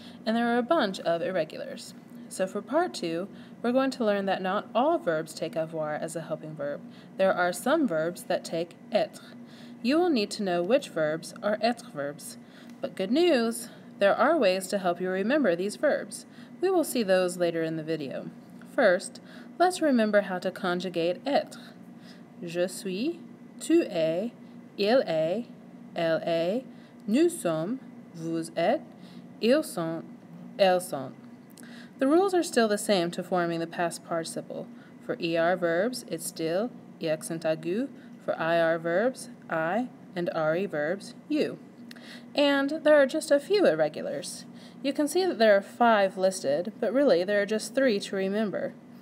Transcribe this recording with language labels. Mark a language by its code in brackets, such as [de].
[en] And there are a bunch of irregulars. So for Part 2, we're going to learn that not all verbs take avoir as a helping verb. There are some verbs that take être. You will need to know which verbs are être verbs. But good news, there are ways to help you remember these verbs. We will see those later in the video. First, let's remember how to conjugate être. [fr] Je suis, tu es, il est, elle est, nous sommes, vous êtes, ils sont, elles sont. [en] The rules are still the same to forming the past participle. For ER verbs, it's still ER accent aigu. For IR verbs, I, and RE verbs, you. And there are just a few irregulars. You can see that there are 5 listed, but really there are just 3 to remember.